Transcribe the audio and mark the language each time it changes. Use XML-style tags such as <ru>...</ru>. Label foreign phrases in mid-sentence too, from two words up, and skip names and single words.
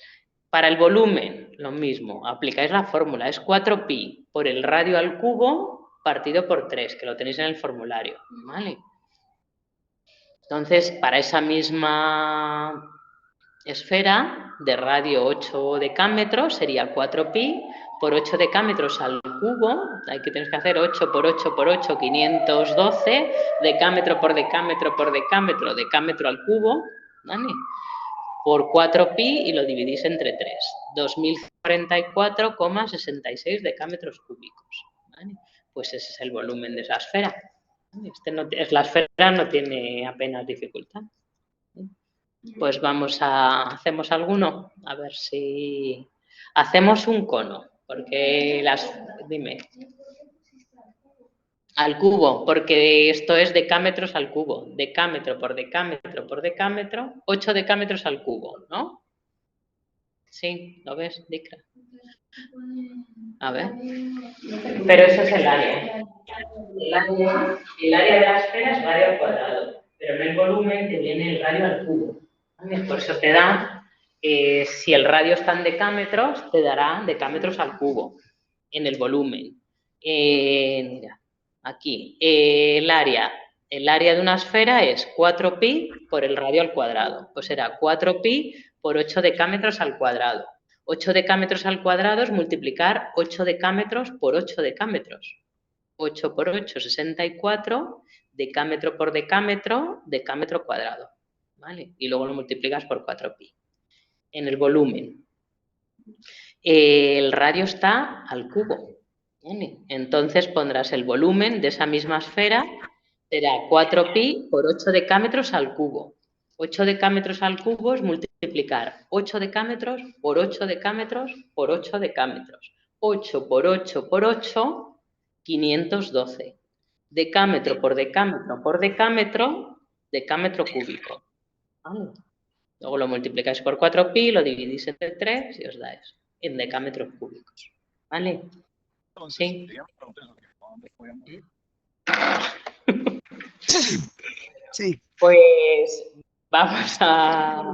<es>Para el volumen, lo mismo, aplicáis la fórmula, es 4pi por el radio al cubo partido por 3, que lo tenéis en el formulario, ¿vale? Entonces, para esa misma esfera de radio 8 decámetros sería 4pi por 8 decámetros al cubo. Aquí tienes que hacer 8 por 8 por 8, 512, decámetro por decámetro por decámetro, decámetro al cubo, ¿vale? Por 4pi y lo dividís entre 3. 2044,66 decámetros cúbicos, ¿vale? Pues ese es el volumen de esa esfera. La esfera no tiene apenas dificultad. Pues hacemos alguno, a ver si hacemos un cono, porque dime. Al cubo, porque esto es decámetros al cubo, decámetro por decámetro por decámetro, 8 decámetros al cubo, ¿no? Sí, ¿lo ves, Dicra? A ver. Pero eso es el área. El área de la esfera es radio al cuadrado, pero en el volumen te viene el radio al cubo. ¿Vale? Por eso te da, si el radio está en decámetros, te dará decámetros al cubo en el volumen. Mira, aquí, el área de una esfera es 4pi por el radio al cuadrado. Pues será 4pi por 8 decámetros al cuadrado. 8 decámetros al cuadrado es multiplicar 8 decámetros por 8 decámetros. 8 por 8, 64, decámetro por decámetro, decámetro cuadrado, ¿vale? Y luego lo multiplicas por 4pi. En el volumen. El radio está al cubo, ¿vale? Entonces pondrás el volumen de esa misma esfera, será 4pi por 8 decámetros al cubo. 8 decámetros al cubo es multiplicar 8 decámetros por 8 decámetros por 8 decámetros. 8 por 8 por 8, 512. Decámetro por decámetro por decámetro, decámetro cúbico. ¿Vale? Luego lo multiplicáis por 4pi, lo dividís entre 3 y os da eso, en decámetros cúbicos. ¿Vale? Sí. Sí. Pues vamos a</es>